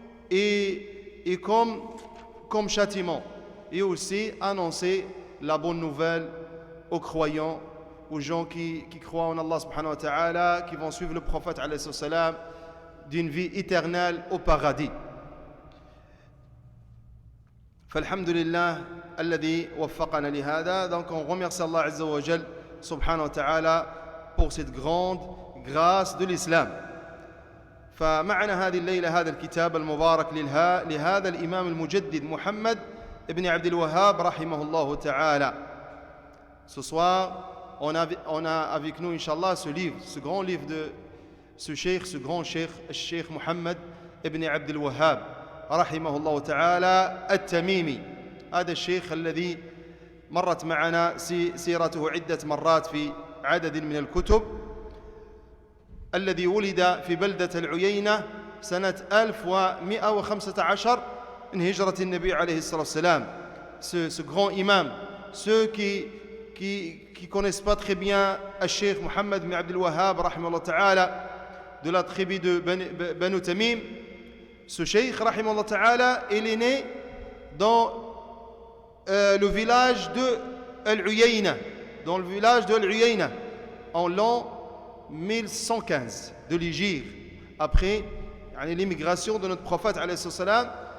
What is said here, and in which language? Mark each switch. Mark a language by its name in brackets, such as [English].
[French] et comme châtiment, et aussi annoncer la bonne nouvelle aux croyants, aux gens qui croient en Allah subhanahu wa ta'ala, qui vont suivre le prophète alayhi salam, d'une vie éternelle au paradis. [Arabic] فالحمد لله الذي وفقنا لهذا. [French] Donc on remercie Allah Azza wa Jal subhanahu wa ta'ala pour cette grande grâce de l'islam. [Arabic] فمعنا هذه الليلة هذا الكتاب المبارك لهذا الإمام المجدد محمد ابن عبد الوهاب رحمه الله تعالى. [French] Ce soir, on a avec nous, Inch'Allah, ce livre, ce grand livre de ce grand cheikh, [Arabic] الشيخ محمد ابن عبد الوهاب رحمه الله تعالى التميمي. هذا الشيخ الذي مرت معنا سيرته عدة مرات في عدد من الكتب، الذي ولد في بلدة العيينة سنة 1115 من هجرة النبي عليه الصلاة والسلام. [French] Ce grand imam, ceux qui connaissent pas très bien le Cheikh Mohammed bin Abdel Wahhab rahimahullah ta'ala, de la tribu de Banu Tamim, ce Cheikh rahimahullah ta'ala, il est né dans le village de Al-Uyayna, dans le village de Al-Uyayna en l'an 1115 de l'Hégire, après l'immigration de notre prophète alayhi salam.